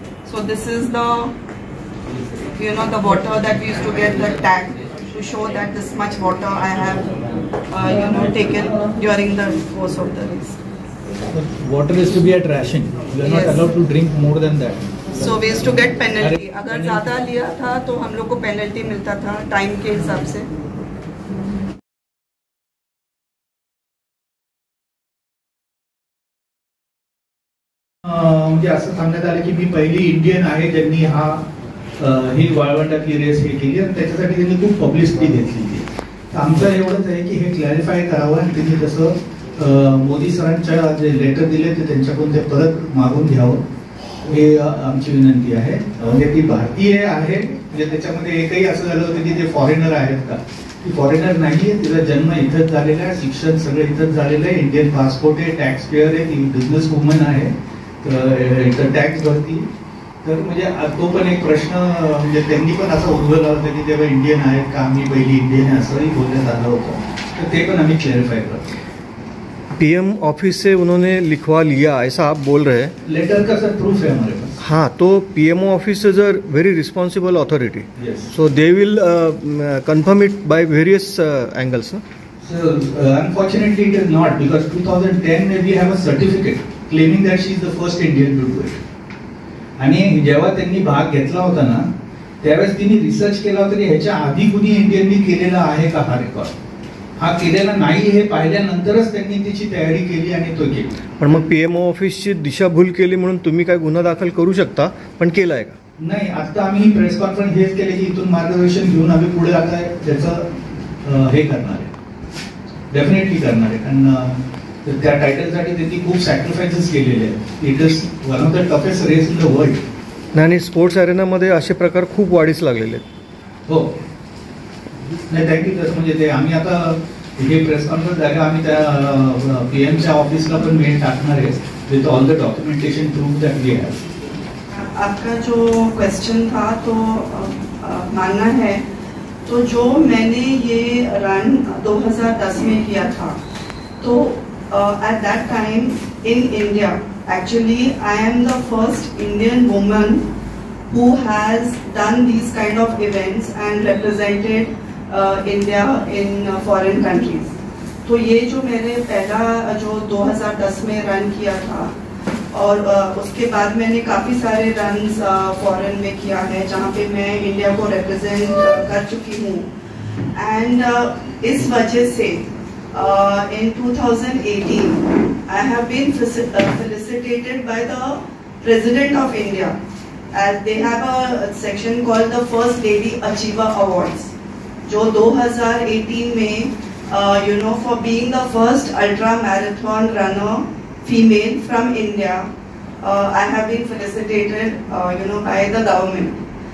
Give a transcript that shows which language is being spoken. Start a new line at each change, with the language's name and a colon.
English: So this is the, you know, the water that we used to get, the tag to show that this much water I have you know, taken during the course of the race. Water is to be at ration. You are not allowed to drink more than that. So we used to get penalty.
Hindi: अगर ज़्यादा लिया था तो हम लोग को penalty मिलता था टाइम के हिसाब से।
Marathi: म्हणजे असं सांगण्यात आलं की मी पहिली इंडियन आहे ज्यांनी ही वाळवंटातली रेस हे केली आणि त्याच्यासाठी त्यांनी खूप पब्लिसिटी घेतली। आमचं एवढंच आहे की हे क्लॅरिफाय करावं आणि त्यांनी जसं मोदी सरांच्या जे लेटर दिले ते त्यांच्याकडून ते परत मागून घ्यावं, हे आमची विनंती आहे। म्हणजे ती भारतीय आहे, म्हणजे त्याच्यामध्ये एकही असं झालं होतं की ते फॉरेनर आहेत का? ती फॉरेनर नाही आहे, तिचा जन्म इथंच झालेला आहे, शिक्षण सगळं इथंच झालेलं आहे, इंडियन पासपोर्ट आहे, टॅक्स पेअर आहे, ती बिझनेस वुमन आहे, इथं टॅक्स भरती। तर म्हणजे तो पण एक प्रश्न म्हणजे त्यांनी पण असं उद्भवला होता की तेव्हा इंडियन आहेत का, आम्ही पहिली इंडियन आहे असंही बोलण्यात आलं होतं। तर ते पण आम्ही क्लॅरिफाय करतो।
Hindi: पीएम ऑफिस से उन्होंने लिखवा लिया ऐसा आप बोल रहे हैं? लेटर का सर प्रूफ है हमारे पास। हाँ, तो
English: PMO office is a very responsible authority. Yes. So they will confirm it by various angles. No? So unfortunately it is not, because 2010 we have a certificate claiming that she is the first Indian to do it.
Marathi: आणि जेव्हा त्यांनी भाग घेतला होता ना, त्यावेळेस तिने research केला होता की ह्याच्या आधी कुणी इंडियननी केलेला आहे का हा रेकॉर्ड. हा केलेला नाही हे पाहिल्यानंतरच त्यांनी तिची तयारी केली आणि तो केली. पण मग PMO ऑफिसची दिशाभूल केली म्हणून तुम्ही काय गुन्हा दाखल करू शकता, पण केलाय का? नाही, आता आम्ही प्रेस कॉन्फरन्स हेच केले की इथून मार्गदर्शन घेऊन आम्ही पुढे आता त्याचं हे करणार आहे, डेफिनेटली करणार आहे. कारण त्या टायटलसाठी त्यांनी खूप सॅक्रिफायसेस केलेले आहेत.
English: It is one of the toughest race in the world.
Marathi: आणि स्पोर्ट्स अरेनामध्ये असे प्रकार खूप वाढीस लागलेले आहेत. हो, नाही थँक्यू. तसं म्हणजे ते आम्ही आता हे प्रेस कॉन्फरन्स झाले, आम्ही त्या PMच्या ऑफिसला पण मेल टाकणार आहे
English: With all the documentation proof that we have.
Hindi: आपका जो क्वेश्चन था तो मानना है, तो जो मैंने ये रन 2010 में किया था, तो
English: at that time in India, actually I am the first Indian woman who has done these kind of events and represented India in foreign countries.
Hindi: तो ये जो मैंने पहला जो 2010 में रन किया था, और उसके बाद मैंने काफ़ी सारे रन्स फॉरेन में किया है जहाँ पे मैं इंडिया को रिप्रेजेंट कर चुकी हूँ.
English: and
Hindi: इस वजह से
English: in 2018 I have been felicitated by the President of India, as they have a section called the First Lady Achiever Awards,
Hindi: जो 2018 में
English: for being the first ultra marathon runner female from India, I have been felicitated by the government.